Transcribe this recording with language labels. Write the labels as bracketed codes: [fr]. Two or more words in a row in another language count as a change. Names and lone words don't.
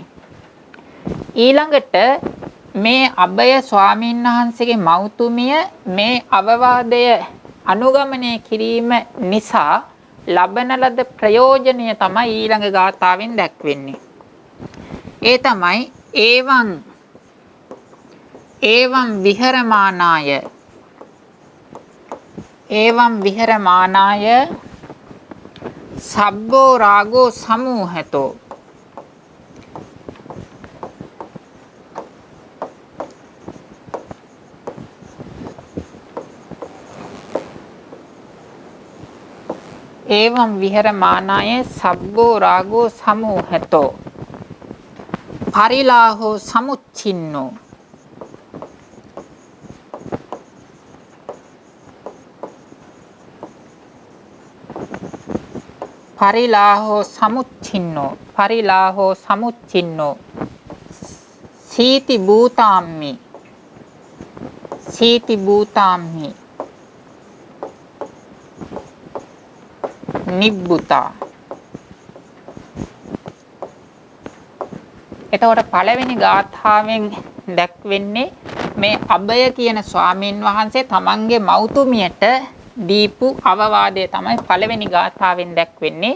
[si] ඊළඟට මේ අබය ස්වාමීන් වහන්සේගේ මෞතුමිය මේ අවවාදය අනුගමනය කිරීම නිසා ලබන ලද ප්‍රයෝජනය තමයි ඊළඟ ගාථාවෙන් දැක්වෙන්නේ. ඒ තමයි [pi] ඒවං විහෙරමානාය සබ්බෝ රාගෝ සමූහතෝ एवं विहरमानाय सब्बो रागो समूहतो परिलाहो समुच्छिन्नो परिलाहो समुच्छिन्नो सीति भूताम्मि නිබ්බුතා. [si] එතකොට පළවෙනි ගාථාවෙන් දැක්වෙන්නේ මේ අබය කියන ස්වාමීන් වහන්සේ තමන්ගේ මෞතුමියට දීපු අවවාදය තමයි පළවෙනි ගාථාවෙන් දැක්වෙන්නේ.